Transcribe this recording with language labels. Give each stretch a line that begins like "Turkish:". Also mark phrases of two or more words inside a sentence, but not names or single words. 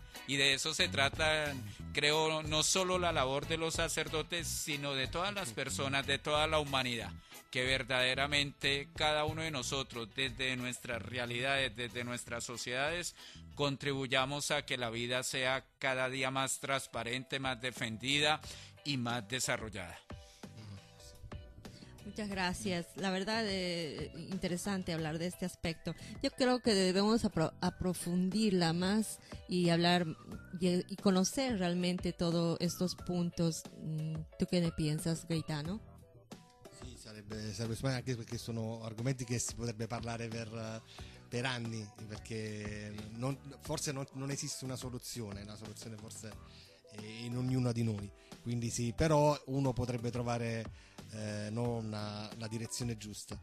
Spanish: Y de eso se trata, creo, no solo la labor de los sacerdotes, sino de todas las personas, de toda la humanidad, que verdaderamente cada uno de nosotros, desde nuestras realidades, desde nuestras sociedades, contribuyamos a que la vida sea cada día más transparente, más defendida y más desarrollada. Muchas gracias. La verdad, interesante hablar de este aspecto. Yo creo que debemos aprofundirla más y hablar y conocer realmente todos estos puntos. ¿Tú qué ne piensas, Gaetano?
Italian: Sì, sarebbe anche perché sono argomenti che si potrebbe parlare per anni, perché forse non esiste una soluzione forse è in ognuno di noi, quindi sì, però uno potrebbe trovare la direzione giusta.